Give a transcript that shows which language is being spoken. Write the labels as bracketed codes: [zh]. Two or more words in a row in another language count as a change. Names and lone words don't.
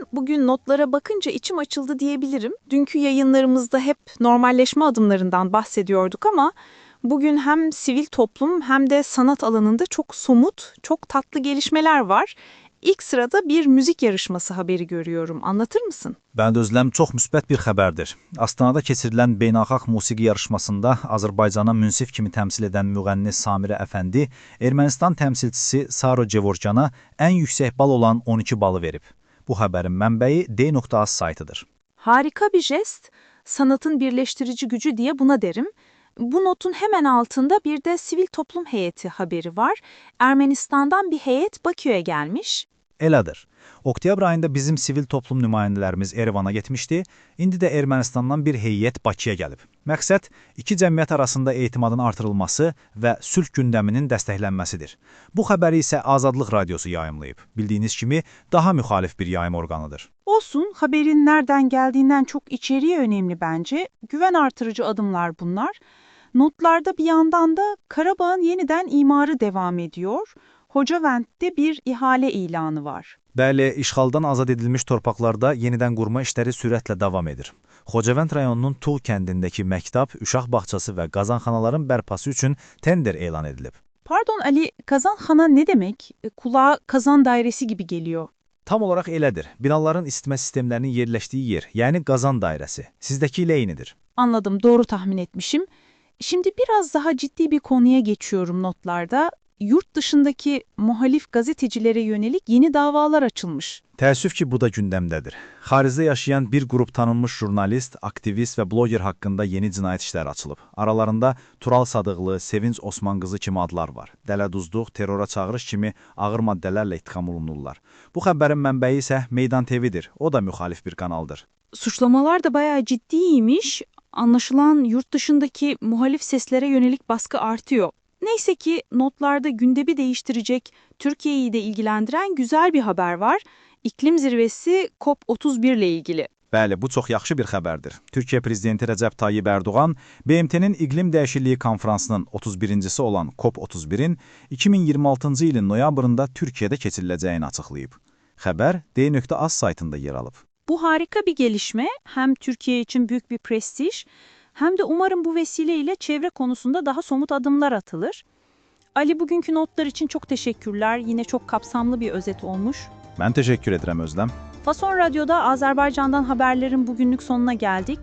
[tr] Bugün notlara bakınca içim açıldı diyebilirim. Dünkü yayınlarımızda hep normalleşme adımlarından bahsediyorduk ama bugün hem sivil toplum hem de sanat alanında çok somut, çok tatlı gelişmeler var. İlk sırada bir müzik yarışması haberi görüyorum. Anlatır mısın? Ben de [az] Özlem çox müsbət bir xəbərdir. Astanada keçirilən beynəlxalq musiqi yarışmasında Azərbaycana münsif kimi təmsil edən müğənni Samirə Əfəndi Ermənistan təmsilçisi Saro Cevorcana ən yüksək bal olan 12 balı verib. Bu xəbərin mənbəyi D.Az saytıdır. [tr] Harika bir jest, sanatın birleştirici gücü diye buna derim. Bu notun hemen altında bir de sivil toplum heyeti haberi var. Ermenistan'dan bir heyet Bakü'ye gelmiş. [az] Elədir. Oktyabr ayında bizim sivil toplum nümayəndələrimiz Erevana getmişdi. İndi də Ermənistandan bir heyət Bakıya gəlib. Məqsəd iki cəmiyyət arasında etimadın artırılması və sülh gündəminin dəstəklənməsidir. Bu xəbəri isə Azadlıq Radiosu yayımlayıb. Bildiyiniz kimi daha müxalif bir yayım orqanıdır. [tr] Olsun, haberin nereden geldiğinden çok içeriği önemli bence. Güven artırıcı adımlar bunlar. Notlarda bir yandan da Karabağ'ın yeniden imarı devam ediyor. Hocavənddə bir ihale ilanı var. [az] Bəli, işğaldan azad edilmiş torpaqlarda yenidən qurma işləri sürətlə davam edir. Xocavənd rayonunun Tuğ kəndindəki məktəb, uşaq bağçası və qazanxanaların bərpası üçün tender elan edilib. [tr] Pardon Ali, kazanxana ne demek? Kulağa kazan dairesi gibi geliyor. [az] Tam olaraq elədir. Binaların isitmə sistemlərinin yerləşdiyi yer, yəni qazan dairəsi. Sizdəki ilə eynidir. [tr] Anladım, doğru tahmin etmişim. Şimdi biraz daha ciddi bir konuya geçiyorum notlarda. Yurt dışındaki muhalif gazetecilere yönelik yeni davalar açılmış. [az] Təəssüf ki, bu da gündəmdədir. Xaricdə yaşayan bir qrup tanınmış jurnalist, aktivist və bloger haqqında yeni cinayət işləri açılıb. Aralarında Tural Sadıqlı, Sevinç Osmanqızı kimi adlar var. Dələduzluq, terrora çağırış kimi ağır maddələrlə ittiham olunurlar. Bu xəbərin mənbəyi isə Meydan TV-dir. O da müxalif bir kanaldır. [tr] Suçlamalar da bayağı ciddiymiş. Anlaşılan yurt dışındaki muhalif seslere yönelik baskı artıyor. Neyse ki notlarda gündemi değiştirecek, Türkiye'yi de ilgilendiren güzel bir haber var. İklim zirvesi COP31 ile ilgili. [az] Bəli, bu çox yaxşı bir xəbərdir. Türkiyə prezidenti Rəcəb Tayyip Erdoğan BMT-nin İqlim Dəyişikliyi Konfransının 31-cisi olan COP31-in 2026-cı ilin noyabrında Türkiyədə keçiriləcəyini açıqlayıb. Xəbər D.Az saytında yer alıb. [tr] Bu harika bir gelişme. Hem Türkiye için büyük bir prestij, hem de umarım bu vesileyle çevre konusunda daha somut adımlar atılır. Ali, bugünkü notlar için çok teşekkürler. Yine çok kapsamlı bir özet olmuş. [az] Mən təşəkkür edirəm Özlem. [tr] Fason Radyo'da Azerbaycan'dan haberlerin bugünlük sonuna geldik.